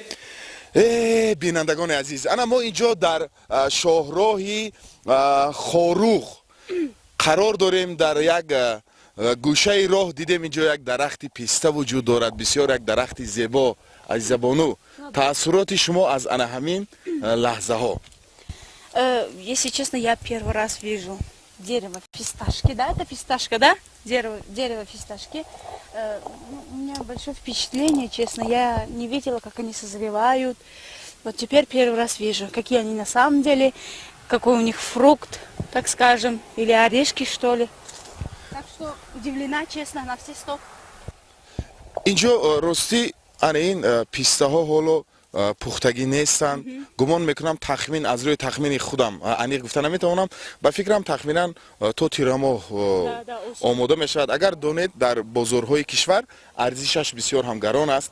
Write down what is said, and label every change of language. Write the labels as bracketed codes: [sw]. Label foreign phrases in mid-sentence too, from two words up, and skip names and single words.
[tg] بینندگان عزیز انا ما اینجا در شاهراهی خاروخ قرار داریم. در یک گوشه راه دیدیم اینجا یک درخت پیسته وجود دارد بسیار یک درخت زیبا عزیزبانو. تأثیرات شما از انا همین لحظه ها؟ [ru] Если честно, я первый раз вижу дерево фисташки, да, это фисташка, да? Дерево фисташки. У меня большое впечатление, честно, я не видела, как они созревают. Вот теперь первый раз вижу, какие они на самом деле, какой у них фрукт, так скажем, или орешки, что ли. Так что удивлена, честно, на все 100. [tg] اینجا راستی انا این پیسته ها حالا پختگی نیستن. گمان میکنم تخمین از روی تخمین خودم انیق گفتن نمیتونم با فکرم تخمینا تو تیرما آماده میشود. اگر دونید در بازارهای کشور ارزشش بسیار هم گران است.